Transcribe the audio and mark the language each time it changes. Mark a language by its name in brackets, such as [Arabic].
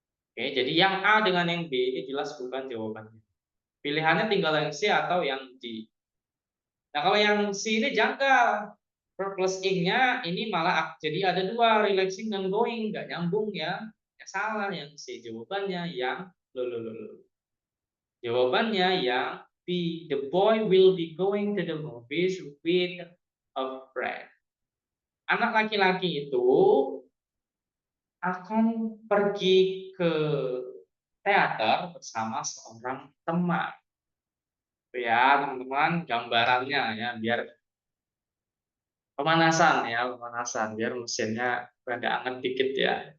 [Indonesian] Oke, jadi yang A dengan yang B ini jelas bukan jawabannya. Pilihannya tinggal yang C atau yang D. Nah, kalau yang C ini janggal. Verb plus ing-nya ini malah jadi ada dua, relaxing dan going, nggak nyambung ya. Ya salah yang C. Jawabannya yang Jawabannya yang B. [English] The boy will be going to the movies with a friend. [Indonesian] Anak laki-laki itu akan pergi ke teater bersama seorang teman. Ya, teman-teman, gambarannya ya, biar pemanasan biar mesinnya agak anget dikit ya.